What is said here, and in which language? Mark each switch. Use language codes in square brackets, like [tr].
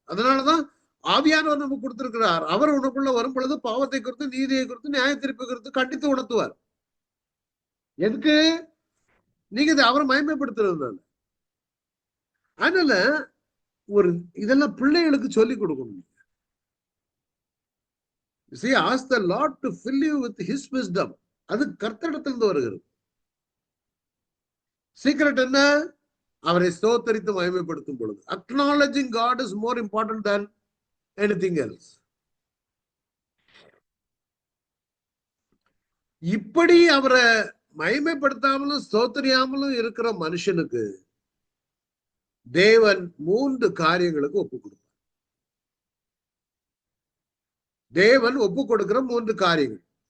[ta] அதனாலதான் ஆவியானவர் நமக்கு கொடுத்திருக்கிறார். அவர் உனக்குள்ள வரும் பொழுது பாவத்தை குறித்து, நீதியை குறித்து, நியாய தீர்ப்பை குறித்து கண்டித்து உணர்த்துவார். எதுக்கு? நீங்க அவரை மகிமைப்படுத்துறது. அதனால ஒரு இதெல்லாம் பிள்ளைகளுக்கு சொல்லிக் கொடுக்கணும். [en] See, ask the Lord to fill you with His wisdom. [ta] அது கர்த்தரிடத்திலிருந்து வருகிறது. சீக்ரெட் என்ன? அவரை ஸ்தோத்தரித்து மகிமைப்படுத்தும் பொழுது. [en] Acknowledging God is more important than anything else. [ta] இப்படி அவரை மகிமைப்படுத்தாமலும் ஸ்தோத்தரியாமலும் இருக்கிற மனுஷனுக்கு தேவன் 3 காரியங்களுக்கு ஒப்பு கொடுப்பார். தேவன் ஒப்பு கொடுக்கிற 3 காரியங்கள்.